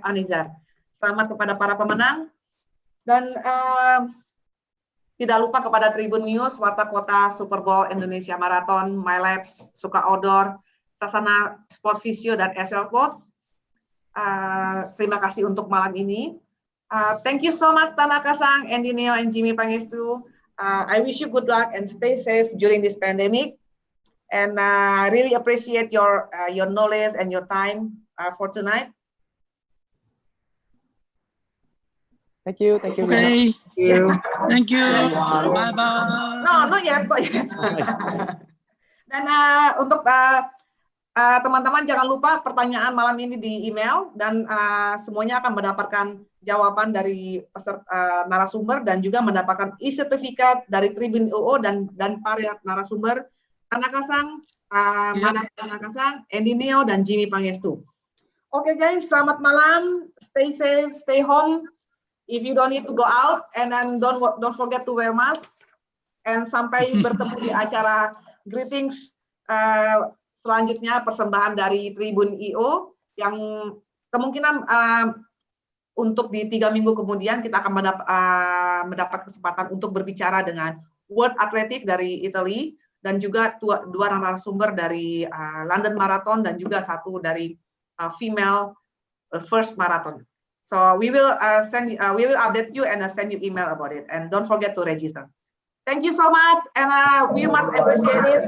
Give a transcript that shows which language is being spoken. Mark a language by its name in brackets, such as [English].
[Indonesian] Anizar. Selamat kepada para pemenang, dan tidak lupa kepada Tribun News, Warta Kota, Super Bowl, Indonesia Marathon, My Labs, Suka Outdoor, Sasana Sport Physio, dan SL Sport. Terima kasih untuk malam ini. [English] Thank you so much Tanaka-san, Andy Neo, and Jimmy Pangestu. I wish you good luck and stay safe during this pandemic. And really appreciate your knowledge and your time for tonight. Thank you. Okay. Thank you. Thank you. Bye bye. No, not yet. [Indonesian] Dan untuk teman-teman jangan lupa pertanyaan malam ini di email, dan semuanya akan mendapatkan jawaban dari peserta narasumber dan juga mendapatkan e-sertifikat dari Tribun.io dan para narasumber Tanaka-san, Tanaka-san, Andy Neo, dan Jimmy Pangestu. Oke guys, selamat malam. Stay safe, stay home. [English] If you don't need to go out, and then don't forget to wear mask. [Indonesian] And sampai bertemu di acara greetings selanjutnya, persembahan dari Tribun.io yang kemungkinan untuk di 3 minggu kemudian kita akan mendapat kesempatan untuk berbicara dengan World Athletic dari Italy, dan juga 2 narasumber dari London Marathon, dan juga 1 dari female first marathon. [English] So we will we will update you and send you email about it, and don't forget to register. Thank you so much, and we must appreciate it.